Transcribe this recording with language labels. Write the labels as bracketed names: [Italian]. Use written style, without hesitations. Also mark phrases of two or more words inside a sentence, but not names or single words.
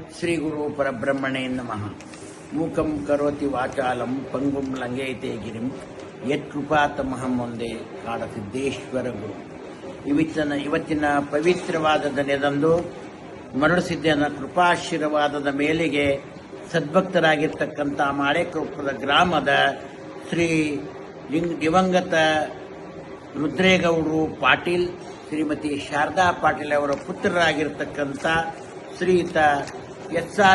[Sanskrit] ಶ್ರೀ ಗುರು ಪರಬ್ರಹ್ಮಣೇ ನಮಃ. ಮೂಕಂ ಕರೋತಿ ವಾಚಾಲಂ ಪಂಗುಂ ಲಂಘಯತೆ ಗಿರಿಂ ಯತ್ಕೃಪಾತಮಹಂ ಒಂದೇ ಕಾಡಸಿದ್ದೇಶ್ವರ ಗುರು. [Kannada] ಇವತ್ತಿನ ಪವಿತ್ರವಾದ ದಿನದಂದು ಮರಳುಸಿದ್ದನ ಕೃಪಾಶೀರ್ವಾದದ ಮೇಲೆಗೆ ಸದ್ಭಕ್ತರಾಗಿರ್ತಕ್ಕಂಥ ಮಾಳೆಕೊಪ್ಪದ ಗ್ರಾಮದ ಶ್ರೀ ದಿವಂಗತ ರುದ್ರೇಗೌಡರು ಪಾಟೀಲ್, ಶ್ರೀಮತಿ ಶಾರದಾ ಪಾಟೀಲ್ ಅವರ ಪುತ್ರರಾಗಿರ್ತಕ್ಕಂಥ ಶ್ರೀಯುತ ಎಸ್.ಆರ್.